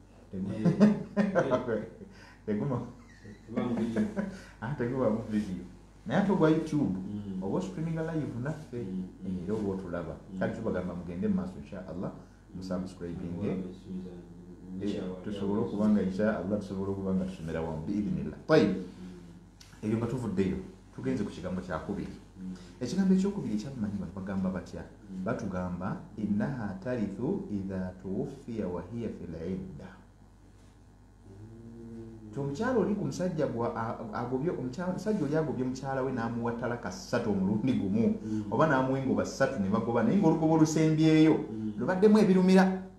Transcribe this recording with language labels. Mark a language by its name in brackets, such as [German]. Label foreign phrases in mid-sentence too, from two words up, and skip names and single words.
[Ganda] tegubaamu vidiyo naye ate ogwa YouTube oba streaminga live naffe era oba otulaba kati tubagamba mugende mu maaso [Arabic] إن شاء الله [Ganda] musubscribinge tusobole okuba nga [Arabic] إن شاء الله [Ganda] tusobole okuba nga tusomera wamu biidhnillah. Tayib, ebyo nga tuvuddeyo tugenze ku kigambo kyakubiri. Ekigambo ekyokubiri ekyabamanyi bano bagamba batya? [Arabic] Batugamba إنها ترث إذا توفي وهي في العدة. [Ganda] Omukyala oli ku musajja omusajja oli agobye mukyala we n'amuwa talaka 3 omulundi gumu oba n'amuwa engoba 3 ne bagoba naye ng'olugoba olusembyeyo lubaddemu ebirumira